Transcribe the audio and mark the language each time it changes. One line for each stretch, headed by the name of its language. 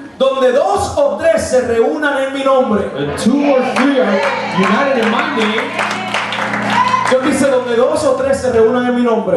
Spanish: Donde dos o tres se reúnan en mi nombre.
English: And 2 or 3 are united in my name.
Spanish: Dios dice donde dos o tres se reúnan en mi nombre.